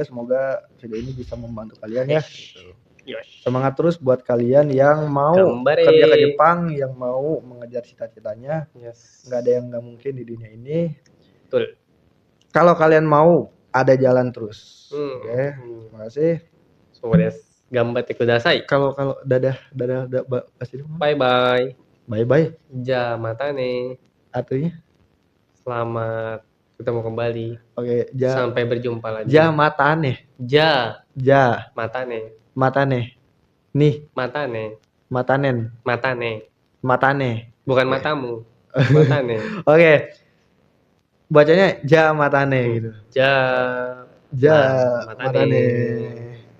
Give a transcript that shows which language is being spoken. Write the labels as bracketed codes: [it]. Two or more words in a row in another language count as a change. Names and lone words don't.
[id] Semoga video ini bisa membantu kalian ya. Semangat terus buat kalian yang mau kerja ke Jepang, yang mau mengejar cita-citanya. Nggak ada yang nggak mungkin di dunia ini. Betul. Kalau kalian mau, ada jalan terus. Oke, terima kasih. Semoga [ja] 頑張ってください. [id] Kalau dadah pasti [en] bye bye. Bye bye. [ja] じゃ、また nih. [id] Artinya Selamat ketemu kembali. Oke, Sampai berjumpa lagi. matane. Ja. Matane. Nih. [ja] またねん。またね. [id] Bukan matamu. Matane. Oke. Bacanya matane gitu. Ja. Matane.